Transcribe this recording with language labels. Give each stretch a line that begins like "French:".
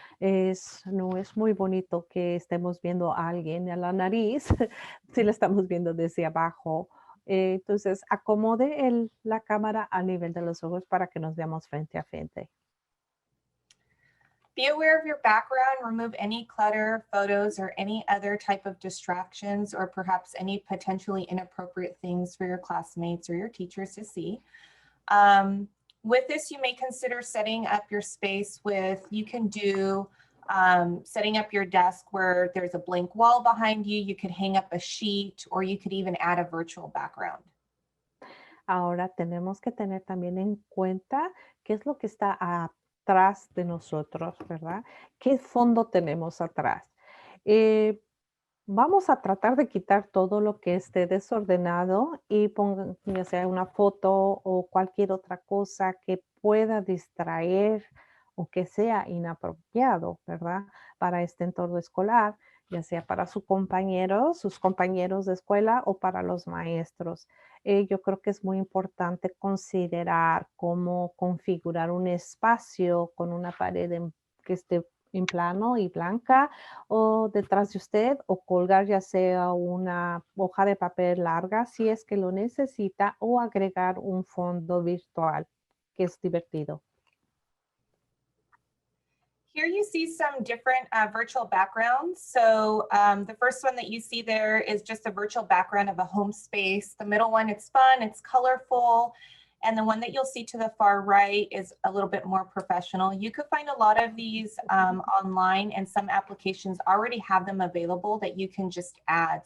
Spanish: No es muy bonito que estemos viendo a alguien a la nariz si la estamos viendo desde abajo. Entonces, acomode la cámara a nivel de los ojos para que nos veamos frente a frente.
English: Be aware of your background, remove any clutter, photos, or any other type of distractions, or perhaps any potentially inappropriate things for your classmates or your teachers to see. With this, you may consider setting up your space with, you can do setting up your desk where there's a blank wall behind you, you could hang up a sheet, or you could even add a virtual background.
Spanish: Ahora tenemos que tener también en cuenta qué es lo que está atrás de nosotros, ¿verdad? ¿Qué fondo tenemos atrás? Vamos a tratar de quitar todo lo que esté desordenado y pongan ya sea una foto o cualquier otra cosa que pueda distraer o que sea inapropiado, ¿verdad? Para este entorno escolar, ya sea para sus compañeros de escuela o para los maestros. Yo creo que es muy importante considerar cómo configurar un espacio con una pared que esté en plano y blanca o detrás de usted o colgar ya sea una hoja de papel larga si es que lo necesita o agregar un fondo virtual que es divertido.
English: Here you see some different virtual backgrounds. So the first one that you see there is just a virtual background of a home space. The middle one, it's fun, it's colorful. And the one that you'll see to the far right is a little bit more professional. You could find a lot of these online, and some applications already have them available that you can just add.